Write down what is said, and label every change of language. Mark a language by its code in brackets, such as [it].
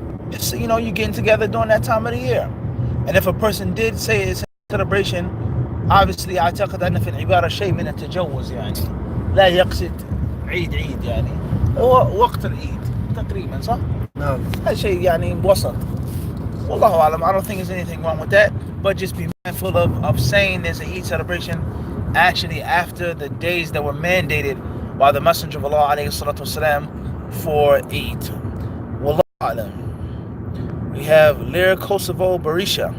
[en] Just, you're getting together during that time of the year. And if a person did say it's a celebration, obviously [ar] أعتقد أن في العبارة شيء من التجوز يعني. لا يقصد عيد يعني. هو وقت العيد تقريبا صح؟ نعم. هذا شيء يعني وسط. والله أعلم. [en] I don't think there's anything wrong with that, but just be mindful of saying there's an Eid celebration actually after the days that were mandated by the Messenger of Allah alayhi salatu wasalam for Eid. Wallahu a'lam. We have Lyra Kosovo Barisha.